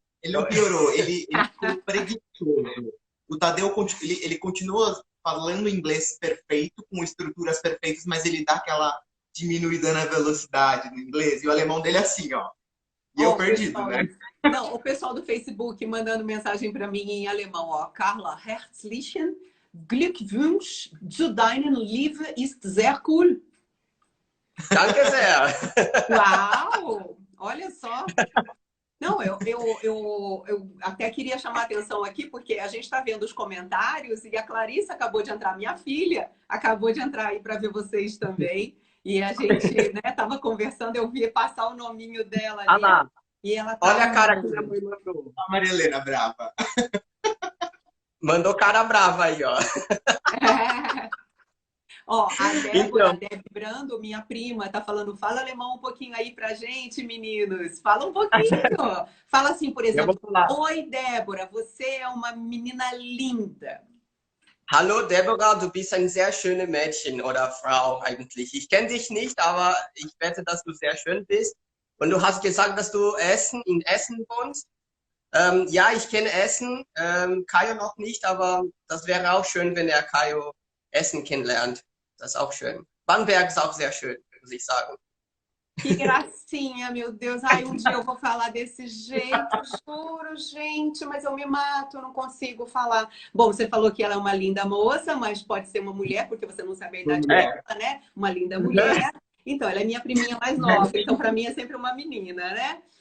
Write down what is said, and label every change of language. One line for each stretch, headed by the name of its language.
Portuguese: Ele não piorou, ele ficou preguiçoso. O Tadeu, ele continua falando inglês perfeito, com estruturas perfeitas, mas ele dá aquela diminuída na velocidade no inglês. E o alemão dele é assim, ó. E eu perdido, pessoal, né? Não, o pessoal do Facebook mandando mensagem para mim em alemão, ó.
German: Carla, herzlichen Glückwunsch zu deinem Liebe ist sehr cool. Danke sehr.
Portuguese: Uau! Olha só. Não, eu até queria chamar a atenção aqui, porque a gente está vendo os comentários e a Clarissa acabou de entrar, minha filha acabou de entrar aí para ver vocês também. E a gente, né, tava conversando, eu vi passar o nominho dela ali. Ana, e ela olha a cara que minha mãe mandou. A Maria Helena brava. Mandou cara brava aí, ó. Ó, a Débora, Débora Brando, minha prima, tá falando, fala alemão um pouquinho aí pra gente, meninos. Fala um pouquinho. Fala assim, por exemplo, oi, Débora, você é uma menina linda.
German: Hallo Deborah, du bist ein sehr schönes Mädchen oder Frau eigentlich. Ich kenne dich nicht, aber ich wette, dass du sehr schön bist. Und du hast gesagt, dass du in Essen wohnst. Ja, ich kenne Essen, Kajo noch nicht, aber das wäre auch schön, wenn er Kajo Essen kennenlernt. Das ist auch schön. Bamberg ist auch sehr schön, muss ich sagen.
Portuguese: Que gracinha, meu Deus. Ai, um dia eu vou falar desse jeito, juro, gente, mas eu me mato, eu não consigo falar. Bom, você falou que ela é uma linda moça, mas pode ser uma mulher, porque você não sabe a idade dela, né? Uma linda mulher. Então, ela é minha priminha mais nova, então para mim é sempre uma menina, né?